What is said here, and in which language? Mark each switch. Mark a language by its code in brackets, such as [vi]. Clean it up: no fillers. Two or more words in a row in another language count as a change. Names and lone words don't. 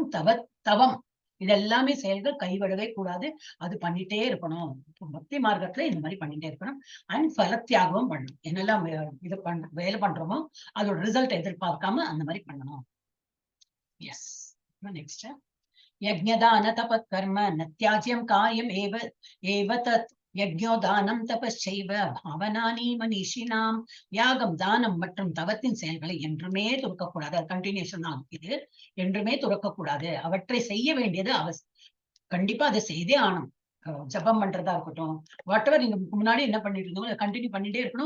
[ta] தானம் மற்றும் தவம் இது எல்லாமே செயல்கள் கைவிடவே கூடாது. அது பண்ணிட்டே இருக்கணும். பக்தி மார்க்கத்துல இந்த மாதிரி பண்ணிட்டே இருக்கணும். அண்ட் ஃபலத்தியாகவும் பண்ணணும். என்னெல்லாம் இது வேலை பண்றோமோ அதோட ரிசல்ட் எதிர்பார்க்காம அந்த மாதிரி பண்ணணும். [en] Yes. Next, [sa] यज्ञदान तपत्कर्म न त्याज्यं कार्यम् एव तत् यज्ञो दानं तपश्चैव पावनानि मनीषिणाम्. [ta] யாகம் தானம் மற்றும் தவத்தின் செயல்களை என்றுமே துறக்கக்கூடாது. அது கண்டினியூஷன் தான். இது என்றுமே துறக்கக்கூடாது. அவற்றை செய்ய வேண்டியது கண்டிப்பா அதை செய்தே ஆகணும். ஜபம் பண்றதா இருக்கட்டும், [en] what ever [ta] நீங்க முன்னாடி என்ன பண்ணிட்டு இருந்தோம் கண்டினியூ பண்ணிட்டே இருக்கணும்.